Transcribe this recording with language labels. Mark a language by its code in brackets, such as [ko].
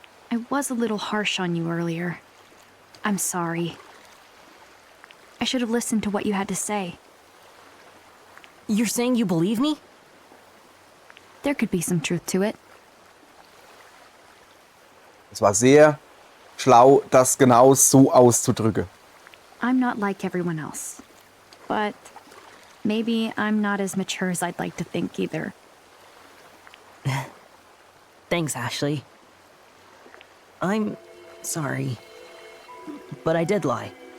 [en] I was a little harsh on you earlier. I'm sorry. I should have listened to what you had to say. You're saying you believe me? There could be some truth to it. [de] Es war sehr schlau, das genau so auszudrücken. [en] I'm not like everyone else. But maybe I'm not as mature as I'd like to think either. Thanks, Ashley. I'm sorry, but I did lie.